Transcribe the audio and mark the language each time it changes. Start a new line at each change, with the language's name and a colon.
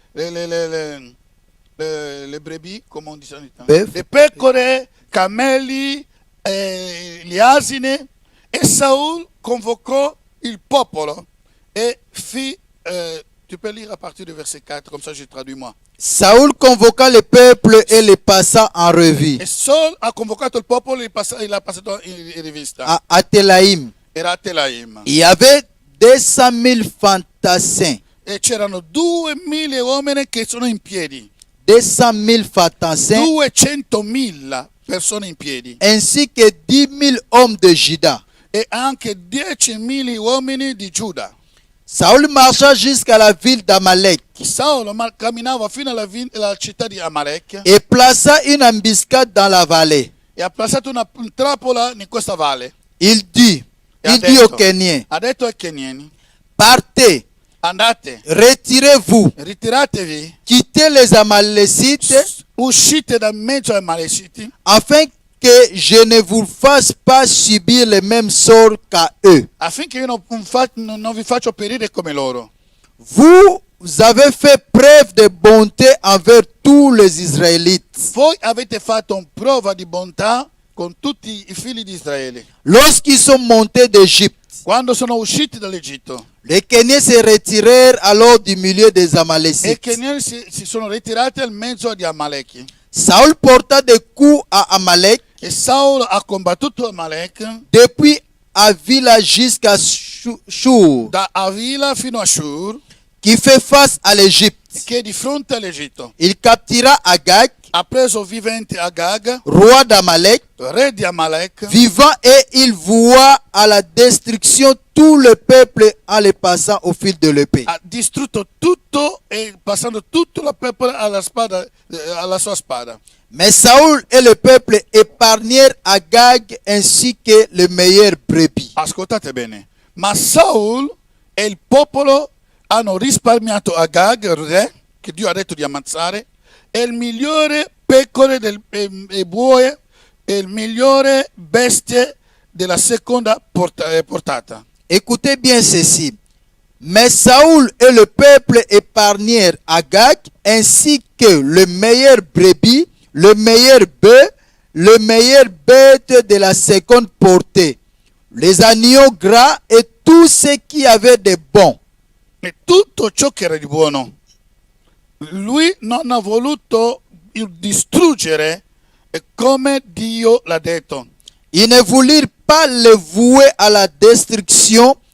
French: Le brebis,
Italian: come on dice in italiano? Le pecore, cammelli, gli asini. E Saul convocò il popolo
French: et fit, tu peux lire à partir du verset 4, comme ça je traduis moi. Saul convoqua le peuple et le passa en revue.
Italian: E Saul ha convocato il popolo e l'ha passato in rivista.
French: À Telaim.
Italian: Era a Telaim.
French: Il y avait 200 000 fantassins.
Italian: E c'erano 2000 uomini che sono in piedi.
French: 200 000 fantassins.
Italian: 200.000 persone in piedi.
French: Ainsi que 10 000 hommes de Juda.
Italian: E anche 10.000 uomini di Giuda.
French: Saul marcha jusqu'à la ville d'Amalek.
Italian: Saul camminava fino alla città di Amalek.
French: Et plaça une embuscade dans la vallée.
Italian: E ha plazato una trappola in questa valle.
French: Il dit aux Kéniens,
Italian: ha detto ai Keniani,
French: partez,
Italian: andate,
French: retirez-vous,
Italian: ritiratevi,
French: quittez les Amalécites,
Italian: uscite da mezzo ai Amaleciti,
French: afin que je ne vous fasse pas subir le même sort qu'à eux.
Italian: Affinché io non vi faccio perire come loro.
French: Vous avez fait preuve de bonté envers tous les Israélites.
Italian: Voi avete fatto una prova di bontà con tutti i figli di Israele.
French: Lorsqu'ils sont montés d'Égypte,
Italian: quando sono usciti dall'Egitto,
French: les Kéniens se retirèrent alors du milieu des
Italian: e i
French: Amalécites.
Italian: Keniani si sono ritirati al mezzo di Amaleki.
French: Saul porta des coups à Amalek
Italian: E Saul ha combattuto Amalek
French: depuis Avila jusqu'à Shur,
Italian: da Avila fino a Shur,
French: qui fait face à l'Égypte.
Italian: che è di fronte all'Egitto.
French: Il captera Agag,
Italian: Ha preso vivente Agag,
French: roi d'Amalek,
Italian: re di Amalek,
French: vivant, et il voua à la destruction tout le peuple en le passant au fil de l'épée.
Italian: ha distrutto tutto e passando tutto il popolo alla sua spada.
French: Mais Saoul et le peuple épargnèrent Agag ainsi que les meilleures brebis.
Italian: Ascoltate bene, ma Saul e il popolo hanno risparmiato Agag, re, che Dio ha detto di ammazzare, e il migliore pecore e buoi e il migliore bestie della seconda portata.
French: Écoutez bien ceci. Mais Saoul et le peuple épargnèrent Agag ainsi que le meilleur brebis, le meilleur bœuf, le meilleur bête de la seconde portée, les agneaux gras et tout ce qui avait de bon.
Italian: E tutto ciò che era di buono. Lui non ha voluto distruggere come Dio l'ha detto.
French: Ils ne voulurent pas le vouer à la destruction.